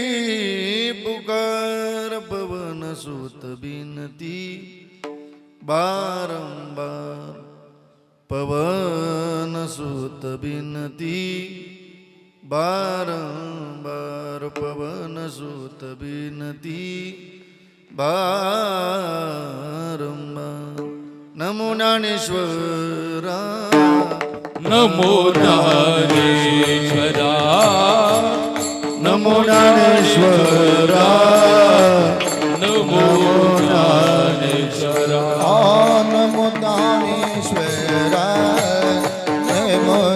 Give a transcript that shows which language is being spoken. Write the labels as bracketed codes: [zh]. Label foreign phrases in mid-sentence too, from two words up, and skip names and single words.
[hi] पुकार पवन सुत बिनती बारंबार पवन सुत बिनती बारंबार पवन सुत बिनती बारंबार [mr] नमो ज्ञानेश्वरा नमो ज्ञानेश्वरा नमो ज्ञानेश्वरा नमो ज्ञानेश्वरा नमो ज्ञानेश्वरा नमो